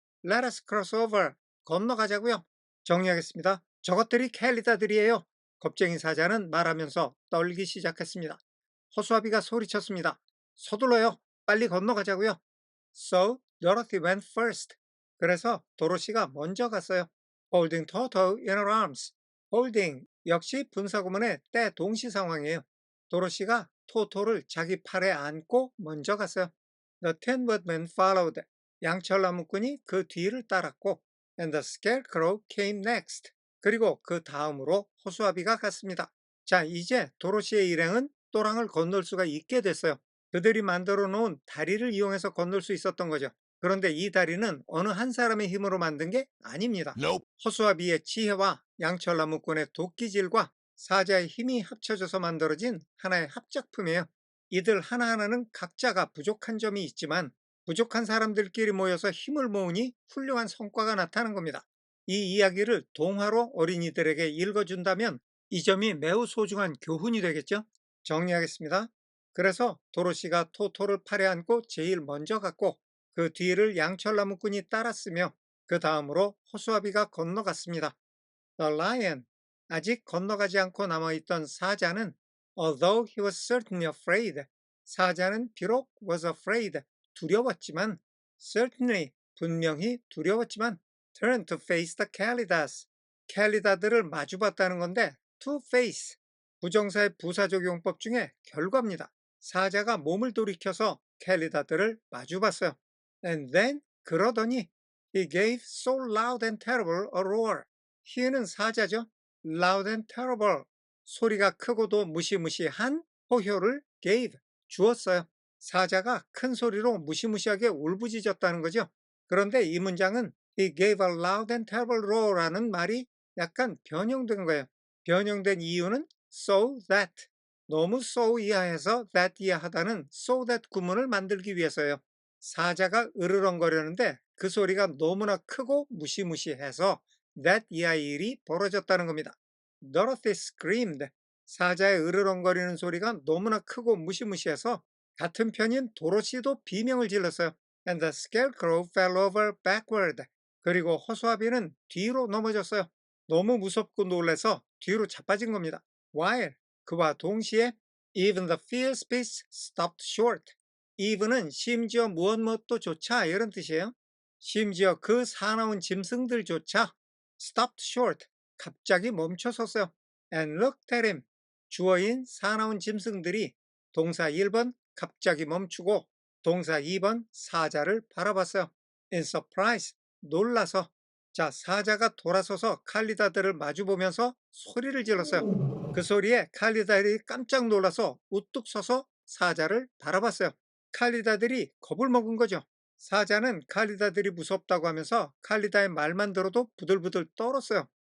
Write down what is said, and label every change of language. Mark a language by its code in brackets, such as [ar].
[en] Let us cross over. [ko] 건너가자고요. 정리하겠습니다. 저것들이 캘리다들이에요. 겁쟁이 사자는 말하면서 떨기 시작했습니다. 허수아비가 소리쳤습니다. 서둘러요. 빨리 건너가자고요. [en] So Dorothy went first. [ko] 그래서 도로시가 먼저 갔어요. [en] Holding Toto in her arms. [ko] Holding 역시 분사구문의 때 동시 상황이에요. 도로시가 토토를 자기 팔에 안고 먼저 갔어요. [en] The Tin Woodman followed. [ko] 양철나무꾼이 그 뒤를 따랐고 [en] and the Scarecrow came next. [ko] 그리고 그 다음으로 호수아비가 갔습니다. 자, 이제 도로시의 일행은 또랑을 건널 수가 있게 됐어요. 그들이 만들어 놓은 다리를 이용해서 건널 수 있었던 거죠. 그런데 이 다리는 어느 한 사람의 힘으로 만든 게 아닙니다. [en] Nope. [ko] 허수아비의 지혜와 양철나무꾼의 도끼질과 사자의 힘이 합쳐져서 만들어진 하나의 합작품이에요. 이들 하나하나는 각자가 부족한 점이 있지만 부족한 사람들끼리 모여서 힘을 모으니 훌륭한 성과가 나타나는 겁니다. 이 이야기를 동화로 어린이들에게 읽어준다면 이 점이 매우 소중한 교훈이 되겠죠? 정리하겠습니다. 그래서 도로시가 토토를 팔에 안고 제일 먼저 갔고 그 뒤를 양철나무꾼이 따랐으며 그 다음으로 호수아비가 건너갔습니다. [en] The lion, [ko] 아직 건너가지 않고 남아있던 사자는 [en] although he was certainly afraid, [ko] 사자는 비록 [en] was afraid, [ko] 두려웠지만 Certainly, 분명히 두려웠지만 [en] turn to face the Kalidas. [ko] 캘리다들을 마주봤다는 건데 to face, 부정사의 부사적용법 중에 결과입니다. 사자가 몸을 돌이켜서 캘리다들을 마주봤어요. [en] And then, [ko] 그러더니 [en] he gave so loud and terrible a roar. [ko] he는 사자죠. [en] loud and terrible, [ko] 소리가 크고도 무시무시한 호효를 [en] gave, [ko] 주었어요. 사자가 큰 소리로 무시무시하게 울부짖었다는 거죠. 그런데 이 문장은 [en] he gave a loud and terrible roar [ko] 라는 말이 약간 변형된 거예요. 변형된 이유는 so that, 너무 so 이하해서 that 이하하다는 so that 구문을 만들기 위해서예요. 사자가 으르렁거리는데 그 소리가 너무나 크고 무시무시해서 that 이하의 일이 벌어졌다는 겁니다. [en] Dorothy screamed. [ko] 사자의 으르렁거리는 소리가 너무나 크고 무시무시해서 같은 편인 도로시도 비명을 질렀어요. [en] And the scarecrow fell over backward. [ko] 그리고 허수아비는 뒤로 넘어졌어요. 너무 무섭고 놀라서 뒤로 자빠진 겁니다. While, 그와 동시에 [en] even the fierce beasts stopped short. [ko] even은 심지어 무엇도 조차 이런 뜻이에요. 심지어 그 사나운 짐승들조차 [en] stopped short, [ko] 갑자기 멈춰섰어요. [en] And looked at him. [ko] 주어인 사나운 짐승들이 동사 1번 갑자기 멈추고 동사 2번 사자를 바라봤어요. [en] In surprise, [ko] 놀라서. 자, 사자가 돌아서서 칼리다들을 마주보면서 소리를 질렀어요. 그 소리에 칼리다들이 깜짝 놀라서 우뚝 서서 사자를 바라봤어요. 칼리다들이 겁을 먹은 거죠. 사자는 칼리다들이 무섭다고 하면서 칼리다의 말만 들어도 부들부들 떨었어요.